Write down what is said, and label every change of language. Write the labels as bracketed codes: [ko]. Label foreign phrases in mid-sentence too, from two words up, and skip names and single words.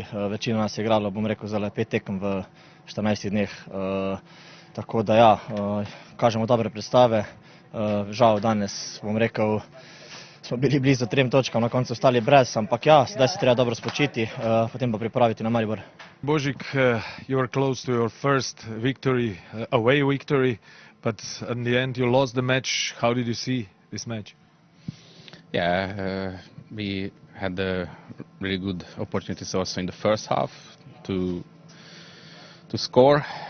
[sl] Večina nas je igralo, bom rekel, zale 5 tekem v 14 dneh. Tako da ja, kažemo dobre predstave. Žal danes, bom rekel, smo bili blizu 3 točkam, na koncu ostali brez, ampak ja, zdaj se treba dobro spočiti, potem pa pripraviti na Maribor. Božik, [en] you were close to your first victory, away victory, but in the end you lost the match. How did you see this match? Yeah, we had really good opportunities also in the first half to score.